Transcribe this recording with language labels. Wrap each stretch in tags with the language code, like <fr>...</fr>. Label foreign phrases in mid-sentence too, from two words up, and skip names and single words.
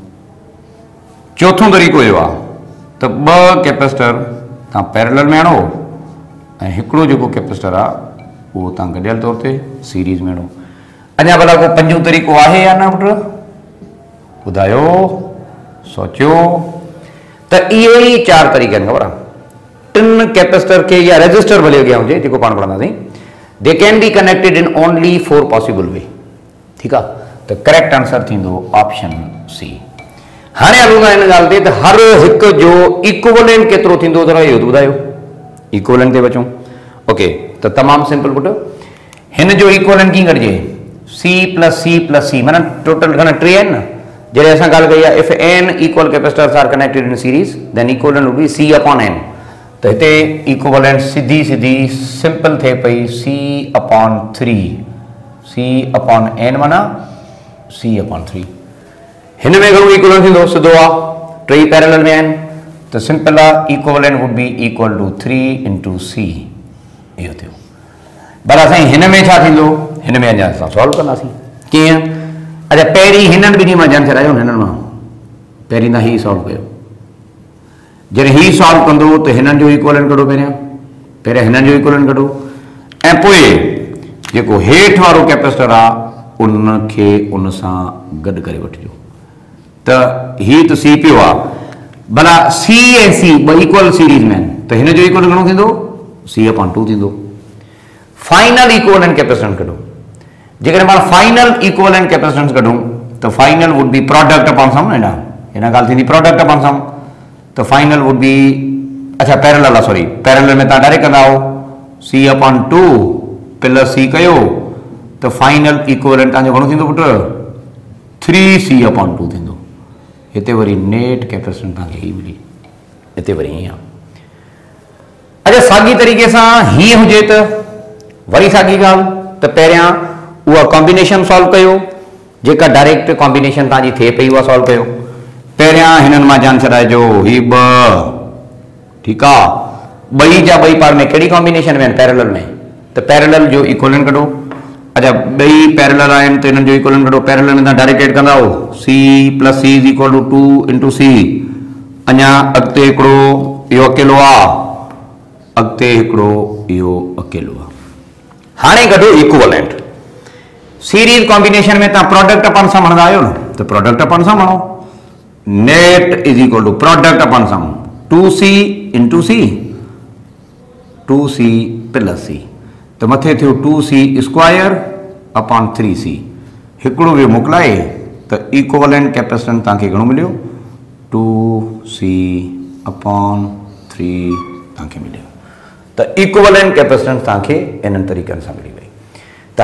<sd>चौथों तरीक़ो इहो आहे त 2 कैपेसिटर तव्हां पैरेलल में हणो ऐं हिकिड़ो जेको कैपेसिटर आहे उहो तव्हां गॾियल तौर ते सीरीज़ में हणो। अञा भला को पंजो तरीक़ो आहे या न पुटु ॿुधायो सोचियो। त इहे ई 4 तरीक़ा आहिनि ख़बर आहे 3 कैपेसिटर खे या रजिस्टर भले अॻियां हुजे जेको पाण पढ़ंदासीं</sd> <en>they can be connected in only 4 possible way.</en> <sd>ठीकु आहे। त</sd> <en>correct answer</en> <sd>थींदो</sd> <en>option C.</en> <sd>हाणे हलूं था हिन ॻाल्हि ते त हर हिकु जो इक्वलेंट केतिरो थींदो अथव इहो त ॿुधायो इक्वलेंट ते बचूं। ओके त तमामु सिंपल पुटु हिन जो इक्वलेंट कीअं कढिजे</sd> <en>C plus C</en> <sd>माना टोटल घणा 3 आहिनि न जॾहिं असां ॻाल्हि कई आहे</sd> <en>if n equal capacitors are connected in series then equivalent would be C upon n.</en> <sd>त हिते इक्वलेंट सिधी सिधी सिंपल थिए पई</sd> <en>C upon 3 C upon n</en> <sd>माना</sd> <en>C upon 3.</en> <sd>हिन में घणो इक्वलेंट थींदो सिधो आहे टई पैरेलल में आहिनि त सिंपल आहे</sd> <en>equivalent would be equal to 3 into C</en> <sd>इहो थियो। भला साईं हिन में छा थींदो हिन में अञा असां सॉल्व कंदासीं कीअं। अच्छा पहिरीं हिननि ॿिन्ही मां जान छॾायो हिननि मां पहिरीं त हीउ सॉल्व कयो जॾहिं हीउ सॉल्व कंदो त हिननि जो इक्वलेंट कढो पहिरियां हिननि जो इक्वलेंट कढो ऐं पोइ जेको हेठि वारो कैपेसिटर आहे उनखे उन सां गॾु करे वठिजो। त हीउ त सी पियो आहे भला सी ऐं सी ॿ इक्वल सीरीज़ में आहिनि त हिन जो इक्वलेंट घणो थींदो</sd> <en>C upon 2</en> <sd>थींदो।</sd> <en>final equivalent capacitance</en> <sd>कढो जेकॾहिं पाण</sd> <en>final equivalent capacitance</en> <sd>कढूं त</sd> <en>final would be product upon sum</en> <sd>न हिन ॻाल्हि थींदी</sd> <en>product upon sum</en> <sd>त</sd> <en>final would be</en> <sd>अच्छा पैरेलल आहे सॉरी पैरेलल में तव्हां डायरेक्ट कंदा</sd> <en>C upon 2 plus C</en> <sd>कयो त</sd> <en>final equivalent</en> <sd>तव्हांजो घणो थींदो पुटु</sd> <en>3C upon 2</en> <sd>थींदो। हिते वरी</sd> <en>net capacitance</en> <sd>तव्हांखे हीअ मिली हिते वरी हीअं आहे। अच्छा साॻी तरीक़े सां हीअं हुजे त वरी साॻी ॻाल्हि त पहिरियां उहा कॉम्बिनेशन सॉल्व कयो जेका</sd> <en>direct combination</en> <sd>तव्हांजी थिए पई उहा सॉल्व कयो। पहिरियां हिननि मां जान छॾाइजो ही 2 ठीकु आहे ॿई जा ॿई पार में कहिड़ी कॉम्बिनेशन में आहिनि पैरेलल में त पैरेलल जो इक्वलेंट कढो अच्छा बई पैरेलल आहिनि त इन्हनि जो इक्वलेंट कढो पैरेलल में तव्हां</sd> <en>direct add</en> <sd>कंदा</sd> <en>C plus C is equal to 2 into C</en> <sd>अञा अॻिते हिकिड़ो इहो अकेलो आहे अॻिते हिकिड़ो इहो अकेलो आहे हाणे कढो इक्वलेंट</sd> <en>series combination</en> <sd>में तव्हां</sd> <en>product upon</en> <sd>सां खणंदा आहियो न त</sd> <en>product upon</en> <sd>सां खणो</sd> <en>net is equal to product upon</en> <sd>सां</sd> <en>2c into C 2c plus C</en> <sd>तो मथे थियो</sd> <en>2c square upon 3c</en> <sd>हिकिड़ो ॿियो मोकिलाए त</sd> <en>equivalent capacitance</en> <sd>तव्हांखे घणो मिलियो</sd> <en>2c upon 3</en> <sd>तव्हांखे मिलियो त</sd> <en>equivalent capacitance</en> <sd>तव्हांखे इन्हनि तरीक़नि सां मिली वई त</sd>